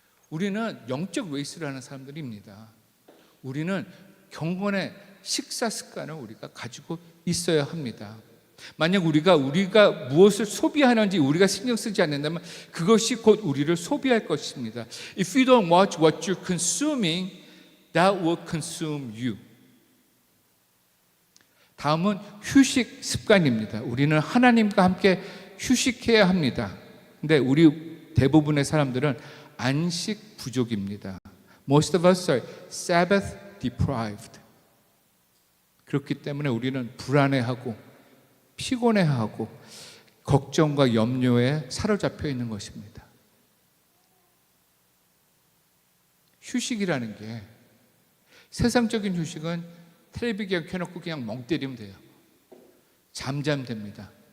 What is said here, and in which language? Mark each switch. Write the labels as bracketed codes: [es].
[ko] 우리는 영적 레이스를 하는 사람들입니다. 우리는 경건의 식사 습관을 우리가 가지고 있어야 합니다. 만약 우리가 무엇을 소비하는지 우리가 신경 쓰지 않는다면 그것이 곧 우리를 소비할 것입니다. [en] If you don't watch what you're consuming, that will consume you. [ko] 다음은 휴식 습관입니다. 우리는 하나님과 함께 휴식해야 합니다. 근데 우리 대부분의 사람들은 안식 부족입니다. [en] Most of us are Sabbath deprived. [ko] 그렇기 때문에 우리는 불안해하고 피곤해하고 걱정과 염려에 사로잡혀 있는 것입니다. 휴식이라는 게, 세상적인 휴식은 텔레비 그냥 켜놓고 그냥 멍 때리면 돼요. 잠자면 됩니다.